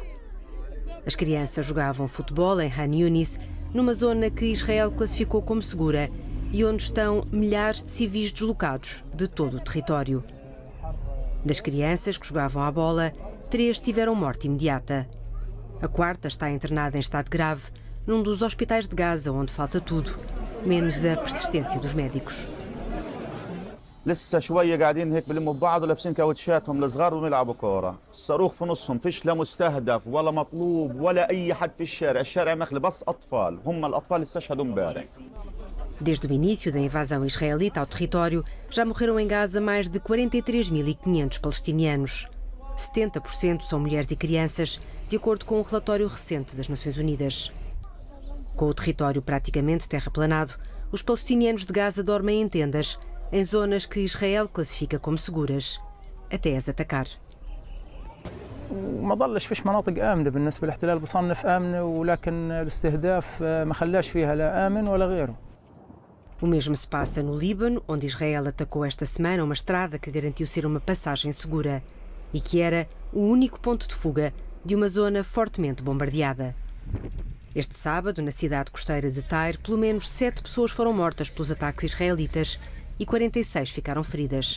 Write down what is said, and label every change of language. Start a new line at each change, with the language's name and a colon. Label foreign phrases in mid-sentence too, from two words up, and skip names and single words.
Portuguese: As crianças jogavam futebol em Han Yunis, numa zona que Israel classificou como segura e onde estão milhares de civis deslocados de todo o território. Das crianças que jogavam à bola, 3 tiveram morte imediata. A 4ª está internada em estado grave num dos hospitais de Gaza, onde falta tudo, menos a persistência dos médicos.
Arabic: لسه شويه قاعدين هيك بلموا ببعض ولابسين كاوتشاتهم الصغار ونلعبوا كوره، الصاروخ في نصهم، فيش لا مستهدف ولا مطلوب ولا اي حد في الشارع مخلي بس اطفال، هم الاطفال استشهدوا امبارح.
Portuguese: Desde o início da invasão israelita ao território, já morreram em Gaza mais de 43.500 palestinianos. 70% são mulheres e crianças, de acordo com um relatório recente das Nações Unidas. Com o território praticamente terraplanado, os palestinianos de Gaza dormem em tendas, em zonas que Israel classifica como seguras, até as atacar.
Arabic: وما ضلش فيش مناطق آمنة بالنسبة للاحتلال بصنف آمنة ولكن الاستهداف ما خلاش فيها لا آمن ولا غيره.
Portuguese: O mesmo se passa no Líbano, onde Israel atacou esta semana uma estrada que garantiu ser uma passagem segura e que era o único ponto de fuga de uma zona fortemente bombardeada. Este sábado, na cidade costeira de Tyre, pelo menos 7 pessoas foram mortas pelos ataques israelitas e 46 ficaram feridas.